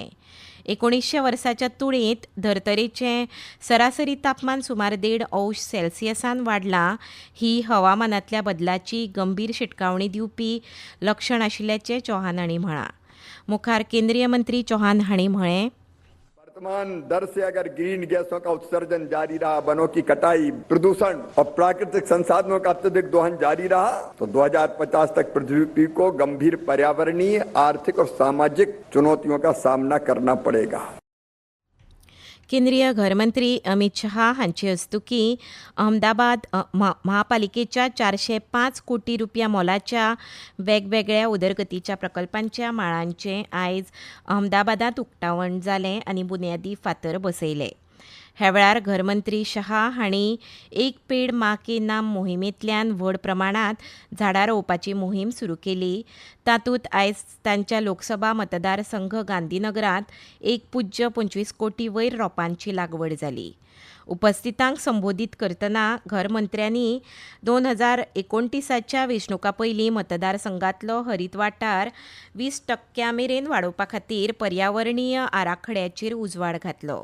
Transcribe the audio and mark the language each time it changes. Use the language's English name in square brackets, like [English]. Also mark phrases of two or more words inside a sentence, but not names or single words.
[Konkani] 1900 वर्साच्या तुळेंत धर्तरेचें सरासरी तापमान सुमार 1.5 अंश सेल्सियसान वाडलां. ही हवामानांतल्या बदलाची गंभीर शिटकावणी दिवपी लक्षण आशिल्ल्याचें चौहान हांणी म्हळां. मुखार केंद्रीय मंत्री चौहान हांणी म्हळें, [Hindi] वर्तमान दर से अगर ग्रीन गैसों का उत्सर्जन जारी रहा, वनों की कटाई, प्रदूषण और प्राकृतिक संसाधनों का अत्यधिक दोहन जारी रहा तो 2050 तक पृथ्वी को गंभीर पर्यावरणीय, आर्थिक और सामाजिक चुनौतियों का सामना करना पड़ेगा. [Konkani] केंद्रीय घरमंत्री अमित शहा हांचे हस्तुकीं अहमदाबाद महापालिकेच्या 405 कोटी रुपया मोलाच्या वेगवेगळ्या उदरगतीच्या प्रकल्पांच्या माळांचें आयज अहमदाबादांत उक्तावण जालें आनी बुन्यादी फातर बसयले. ह्या वेळार घरमंत्री शहा हांणी एक पेड मा के नाम मोहिमेंतल्यान व्हड प्रमाणांत झाडां रोवपाची मोहीम सुरू केली. तातूंत आयज तांच्या लोकसभा मतदारसंघ गांधीनगरांत 1.25 कोटी वयर रोपांची लागवड जाली. उपस्थितांक संबोधीत करतना घरमंत्र्यांनी 2029च्या वेंचणुका पयलीं मतदारसंघांतलो हरीत वाठार 20% मेरेन वाडोवपा खातीर पर्यावरणीय आराखड्याचेर उजवाड घातलो.